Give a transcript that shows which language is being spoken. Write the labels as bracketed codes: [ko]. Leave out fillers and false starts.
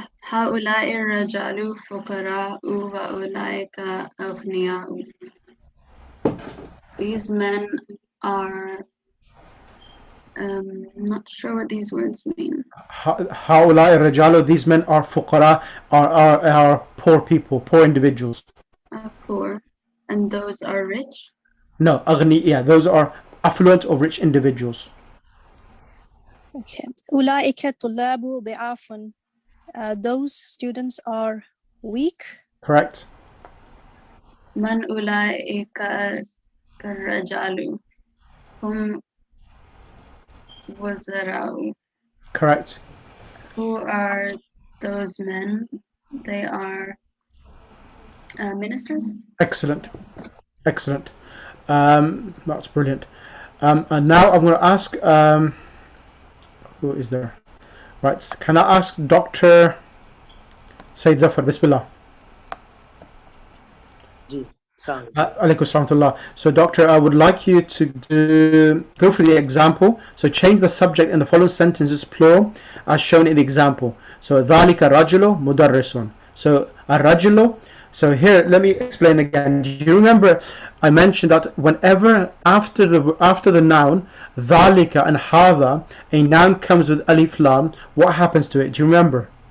[ar] هؤلاء الرجال فقراء وأولئك أغنياء. [en] These men are, not sure what these words mean. [ar] هؤلاء الرجال, [en] these men are [ar] فقراء, [en] are poor people, poor individuals. Poor, and those are rich? No, [ar] أغنياء, [en] those are affluent or rich individuals. Okay. [ar] أولئك الطلاب ضعاف. [en] Those students are weak. Correct. [ar] من أولئك الرجال هم وزراء. [en] Correct. Who are those men? They are ministers. Excellent. That's brilliant. And now I'm going to ask, who is there? Right, can I ask Dr. Said Zafar? Bismillah. Alaykum salam. So Doctor, I would like you to go through the example. So change the subject in the following sentences plural as shown in the example. So [ar] ذَلِكَ رَجُلُ مُدَرِّسٌ. [en] So [ar] الرجل. [en] So here, let me explain again. Do you remember I mentioned that whenever after the noun ذَلِكَ and هَذَا, a noun comes with alif lam, what happens to it? Do you remember?